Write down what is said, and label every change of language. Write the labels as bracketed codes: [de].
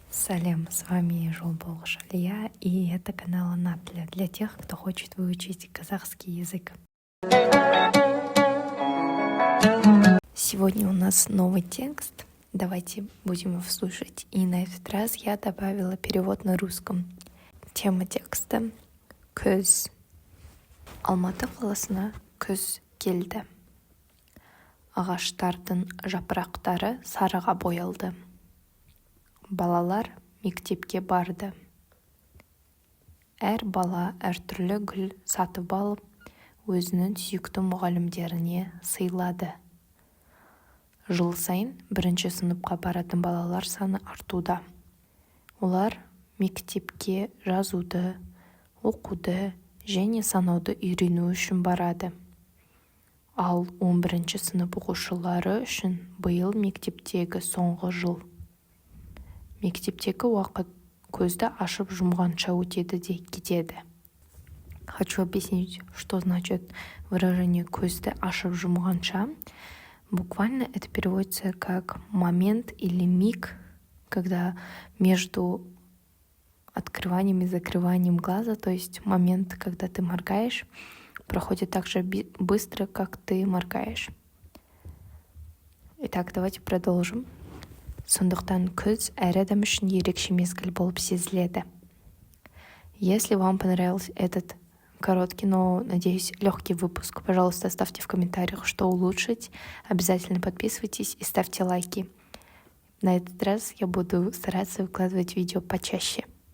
[ru] Салем, с вами Жолбол Шалия, и это канал Анатля для тех, кто хочет выучить казахский язык. Сегодня у нас новый текст, давайте будем его слушать. И на этот раз я добавила перевод на русском. Тема текста — көз. [kk] Алматы қаласына көз келді. Ағаштардың жапырақтары сарыға боялды. Балалар мектепке барды. Әр бала әртүрлі гүл сатып алып, өзінің сүйікті мұғалімдеріне сыйлады. Жыл сайын бірінші сыныпқа баратын балалар саны артуда. Олар мектепке жазуды, оқуды және санауды үйрену үшін барады. Ал 11-ші сынып оқушылары үшін биыл мектептегі соңғы жыл. Мектептегі уақыт көзді ашып жұмғанша өтеді де кетеді. [ru] Хочу объяснить, что значит выражение [kk] «көзді ашып жұмғанша». [ru] Буквально это переводится как момент или миг, когда между открыванием и закрыванием глаза, то есть момент, когда ты моргаешь, проходит так же быстро, как ты моргаешь. Итак, давайте продолжим. [kk] Сондықтан күз әр адам үшін ерекше мезгіл болып сезіледі. [ru] Если вам понравился этот короткий, но, надеюсь, легкий выпуск, пожалуйста, ставьте в комментариях, что улучшить. Обязательно подписывайтесь и ставьте лайки. На этот раз я буду стараться выкладывать видео почаще.